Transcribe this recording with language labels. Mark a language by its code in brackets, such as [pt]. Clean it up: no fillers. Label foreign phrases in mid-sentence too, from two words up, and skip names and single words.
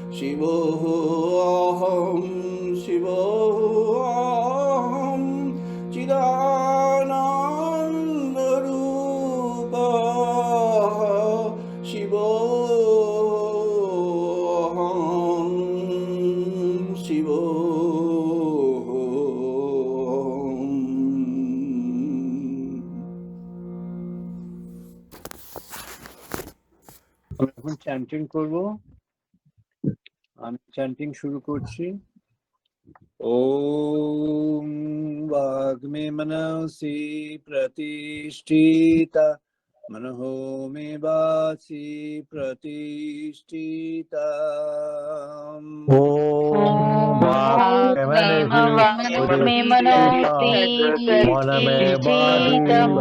[sa] शिवोऽहं शिवोऽहं चिदानन्दरूपः शिवोऽहं शिवोऽहम्। [bn] আমরা এখন চ্যান্টিং করব। আমি চ্যান্টিং শুরু করছি। [sa] ওম वाग्मे मनसि प्रतिष्ठिता मनहो मे वाचि प्रतिष्ठिता। ओम वाक्मे मनसि प्रतिष्ठिता